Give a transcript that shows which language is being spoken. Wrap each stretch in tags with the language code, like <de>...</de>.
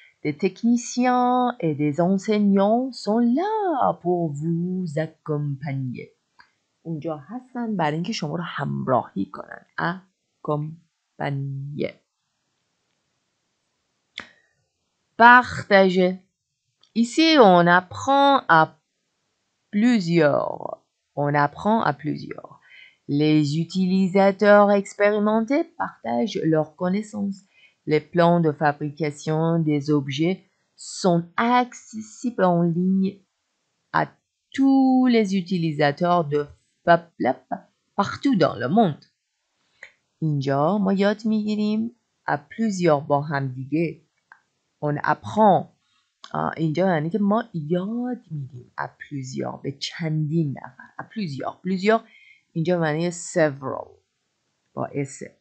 <fr>Des techniciens et des enseignants sont là pour vous accompagner.</fr> <fa>اونجا هستن برای اینکه شما رو همراهی کنن.</fa> <fr>accompagner. Partager. Ici, on apprend à plusieurs. On apprend à plusieurs. Les utilisateurs expérimentés partagent leurs connaissances. Les plans de fabrication des objets sont accessibles en ligne à tous les utilisateurs de FabLab partout dans le monde.</fr> <fa>اینجا ما یاد میگیریم</fa> <fr>à plusieurs</fr> <fa>با هم دیگه.</fa> <fr>On apprend.</fr> <fa>اینجا یعنی که ما یاد میدیم</fa> <fr>à plusieurs</fr> <fa>به چندین نفر.</fa> <fr>à plusieurs</fr> <fa>اینجا معنی several با اس.</fa>